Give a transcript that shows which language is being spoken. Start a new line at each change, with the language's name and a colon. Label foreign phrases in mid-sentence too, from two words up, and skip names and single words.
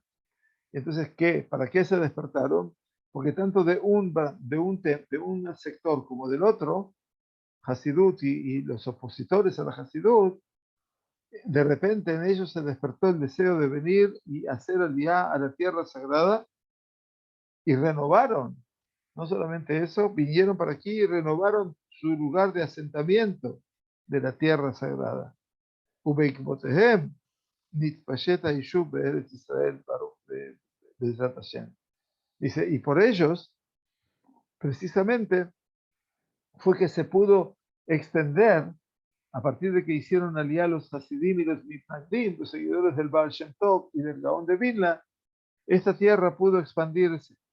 Spanish: Entonces, ¿para qué se despertaron? Porque tanto de un sector como del otro, Hasidut y los opositores a la Hasidut, de repente en ellos se despertó el deseo de venir y hacer aliyá a la tierra sagrada y renovaron. No solamente eso, vinieron para aquí y renovaron su lugar de asentamiento de la tierra sagrada.
Hebrew: ובעקבותיהם, נתפשט הישוב בארץ ישראל בעזרת השם.
Spanish: Dice, y por ellos, precisamente, fue que se pudo extender, a partir de que hicieron aliyá los Hasidim y los Mitnagdim, los seguidores del Baal Shem Tov y del Gaón de Vilna, esta tierra pudo expandirse.